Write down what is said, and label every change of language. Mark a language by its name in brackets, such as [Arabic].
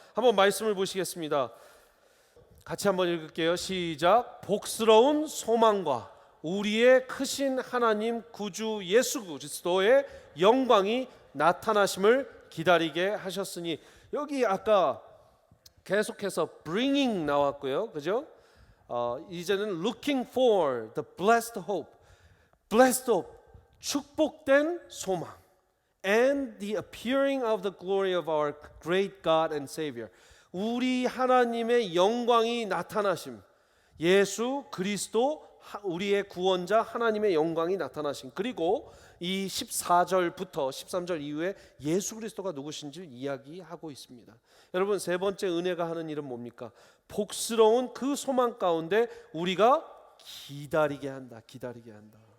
[Korean] 한번 말씀을 보시겠습니다. 같이 한번 읽을게요. 시작. 복스러운 소망과 우리의 크신 하나님 구주 예수 그리스도의 영광이 나타나심을 기다리게 하셨으니, 여기 아까 계속해서 bringing 나왔고요, 그죠? 이제는 [English] looking for the blessed hope, blessed hope, [Korean] 축복된 소망. [English] and the appearing of the glory of our great God and Savior. [Korean] 우리 하나님의 영광이 나타나심. 예수 그리스도 우리의 구원자 하나님의 영광이 나타나심. 그리고 이 14절부터 13절 이후에 예수 그리스도가 누구신지 이야기하고 있습니다. 여러분, 세 번째 은혜가 하는 일은 뭡니까? 복스러운 그 소망 가운데 우리가 기다리게 한다. 기다리게 한다.